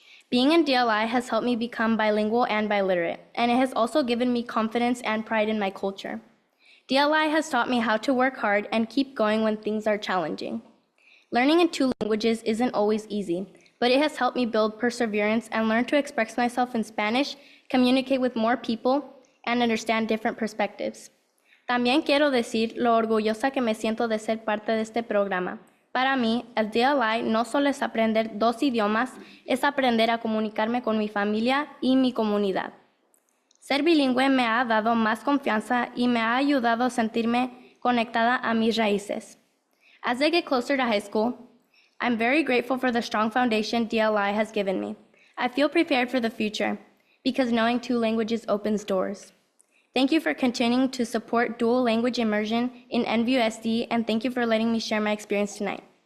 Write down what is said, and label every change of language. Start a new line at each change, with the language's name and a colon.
English: Being in DLI has helped me become bilingual and biliterate, and it has also given me confidence and pride in my culture. DLI has taught me how to work hard and keep going when things are challenging. Learning in 2 languages isn't always easy, but it has helped me build perseverance and learn to express myself in Spanish, communicate with more people, and understand different perspectives.
Spanish: También quiero decir lo orgullosa que me siento de ser parte de este programa. Para mí, el DLI no solo es aprender 2 idiomas, es aprender a comunicarme con mi familia y mi comunidad. Ser bilingüe me ha dado más confianza y me ha ayudado a sentirme conectada a mis raíces.
English: As I get closer to high school, I'm very grateful for the strong foundation DLI has given me. I feel prepared for the future because knowing 2 languages opens doors. Thank you for continuing to support dual language immersion in NVUSD, and thank you for letting me share my experience tonight.